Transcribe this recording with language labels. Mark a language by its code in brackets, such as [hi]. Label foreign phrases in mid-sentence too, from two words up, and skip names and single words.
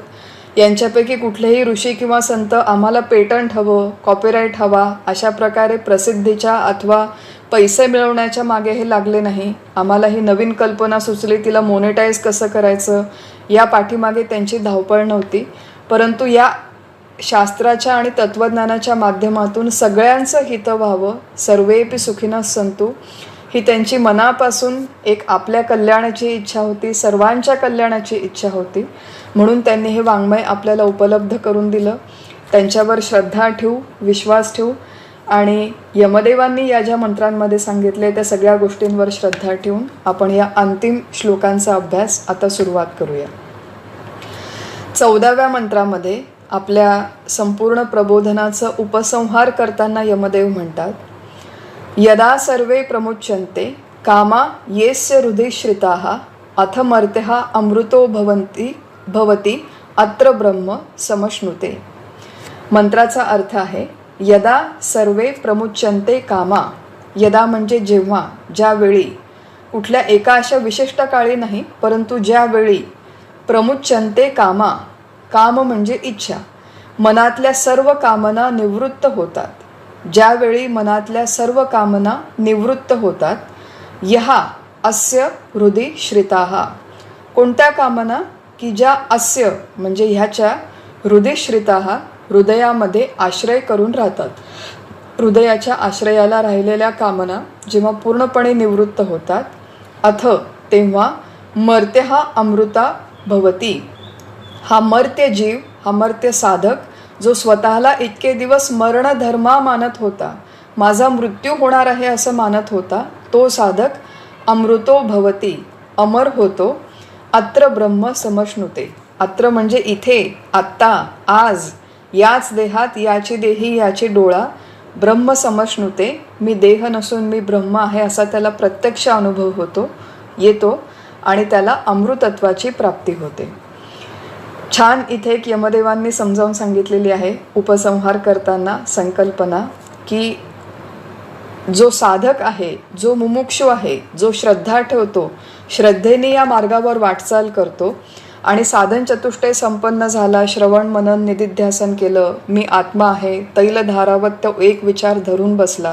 [mr] यांच्यापैकी कुठलेही ऋषी किंवा संत आम्हाला पेटंट हवं, कॉपीराईट हवा अशा प्रकारे प्रसिद्धीच्या अथवा पैसे मिळवण्याच्या मागे हे लागले नाही. आम्हाला ही नवीन कल्पना सुचली, तिला मोनेटाईज कसं करायचं, या पाठीमागे त्यांची धावपळ नव्हती. परंतु या शास्त्राच्या आणि तत्वज्ञानाच्या माध्यमातून सगळ्यांचं हित व्हावं, [sa] सर्वेपि सुखिनः सन्तु, [mr] ही त्यांची मनापासून एक आपल्या कल्याणाची इच्छा होती, सर्वांच्या कल्याणाची इच्छा होती. म्हणून त्यांनी हे वाङ्मय आपल्याला उपलब्ध करून दिलं. त्यांच्यावर श्रद्धा ठेवू, विश्वास ठेवू आणि यमदेवांनी या ज्या मंत्रांमध्ये सांगितले त्या सगळ्या गोष्टींवर श्रद्धा ठेवून आपण या अंतिम श्लोकांचा अभ्यास आता सुरुवात करूया. 14व्या मंत्रामध्ये आपल्या संपूर्ण प्रबोधनाचं उपसंहार करताना यमदेव म्हणतात, [sa] यदा सर्वे प्रमुच्यन्ते कामा येस्य हृदि श्रिताः अथ मर्त्यः अमृतो भवति अत्र ब्रह्म समश्नुते. [mr] मंत्राचा अर्थ आहे, [sa] यदा सर्वे प्रमुच्यन्ते कामा. [mr] यदा म्हणजे जेव्हा, ज्यावेळी, कुठल्या एका अशा विशिष्ट काळी नाही, परंतु ज्यावेळी [sa] प्रमुच्यन्ते कामा, [mr] काम म्हणजे इच्छा, मनातल्या सर्व कामना निवृत्त होतात. ज्यावेळी मनातल्या सर्व कामना निवृत्त होतात, [sa] यहा अस्य हृदि श्रिताः. [mr] कोणत्या कामना? की ज्या अस्य म्हणजे ह्याच्या [sa] हृदि श्रिताः, [mr] हृदयामध्ये आश्रय करून राहतात. हृदयाच्या आश्रयाला राहिलेल्या कामना जेव्हा पूर्णपणे निवृत्त होतात, अथ तेव्हा [sa] मर्त्यः अमृता भवति. [mr] हा मर्त्य जीव, हा मर्त्य साधक, जो स्वतःला इतके दिवस मरणधर्मा मानत होता, माझा मृत्यू होणार आहे असं मानत होता, तो साधक [sa] अमृतो भवति, [mr] अमर होतो. [sa] अत्र ब्रह्म समश्नुते. [mr] अत्र म्हणजे इथे, आत्ता, आज, याच देहात, याची देही, याची डोळा. [sa] ब्रह्म समश्नुते, [mr] मी देह नसून मी ब्रह्म आहे असा त्याला प्रत्यक्ष अनुभव येतो आणि त्याला अमृतत्वाची प्राप्ती होते. छान इथे एक यमदेवांनी समजावून सांगितलेली आहे उपसंहार करताना संकल्पना, की जो साधक आहे, जो मुमुक्षु आहे, जो श्रद्धा ठेवतो, श्रद्धेने या मार्गावर वाटचाल करतो आणि साधन चतुष्टय संपन्न झाला, श्रवण मनन निदिध्यासन केलं, मी आत्मा आहे, तैलधारावत तो एक विचार धरून बसला.